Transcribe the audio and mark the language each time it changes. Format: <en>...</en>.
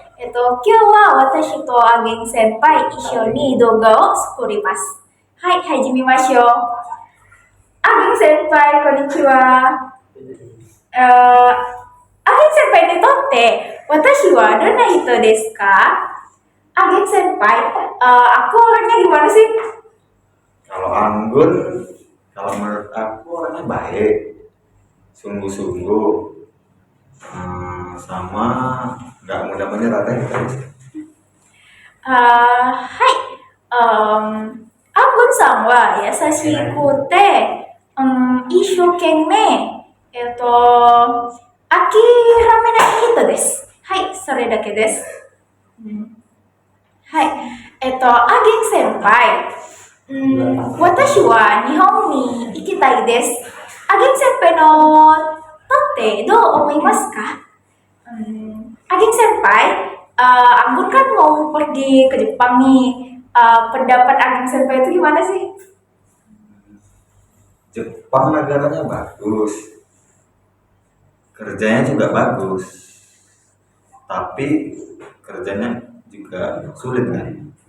<ja>今日は私とあげん先輩一緒に動画を作ります。はい、始めましょう。あげん先輩、こんにちは。あげん先輩にとって私はどんな人ですか?</ja> <id>Ageng senpai, aku orangnya gimana sih? Kalau Anggun, kalau menurut aku orangnya baik, sungguh-sungguh, sama nggak mudah menyerah deh.</id> <ja>Hai, Anggunさんは優しくて、一生懸命、諦めない人です。はい、それだけです。はい。あげん先輩。私は日本に行きたいです。あげん先輩のとってどう思いますか?</ja> <id>Ageng senpai, Anggun kan mau pergi ke Jepang nih. Pendapat Ageng senpai itu gimana sih? Jepang negaranya bagus, kerjanya juga bagus, tapi kerjanya juga sulit kan?</id>